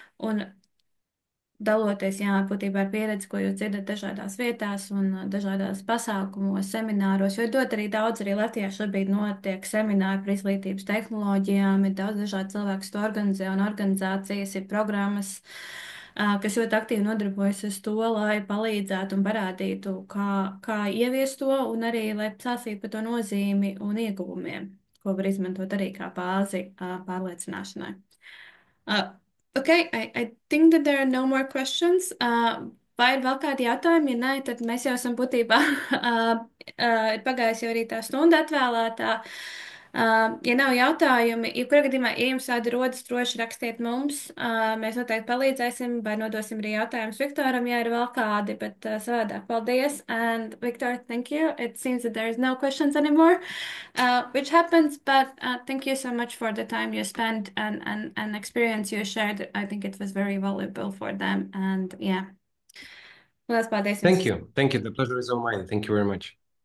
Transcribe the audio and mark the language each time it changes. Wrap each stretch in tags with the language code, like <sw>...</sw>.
<lv>un daloties, jā, būtībā ar pieredzi, ko jūs dzirdat dažādās vietās un dažādās pasākumos, semināros, jo dot arī daudz, arī Latvijā šobrīd notiek semināri par izglītības tehnoloģijām, ir daudz dažādu cilvēku, kas to organizē un organizācijas, ir programmas, kas ļoti aktīvi nodarbojas uz to, lai palīdzētu un parādītu, kā ieviest to un arī, lai stāstītu par to nozīmi un ieguvumiem, ko var izmantot arī kā bāzi pārliecināšanai.</lv> <en>Uh, okay, I think that there are no more questions.</en> <lv>Vai ir vēl kādi jautājumi? Ja nē, tad mēs jau esam būtībā ir pagājusi jau arī tā stunda atvēlētā. Ja nav jautājumi, jebkurā gadījumā, ja jums tādi rodas, droši rakstiet mums. Mēs noteikti palīdzēsim vai nodosim arī jautājumus Viktoram, ja ir vēl kādi, bet savādāk paldies.</lv> <en>And Victor, thank you. It seems that there is no questions anymore, which happens, but thank you so much for the time you spent and experience you shared. I think it was very valuable for them. And yeah,</en> <lv>lielas paldies</lv> <en>Thank</en> <lv>jums.</lv> <en>you. Thank you. The pleasure is all mine. Thank you very much.</en>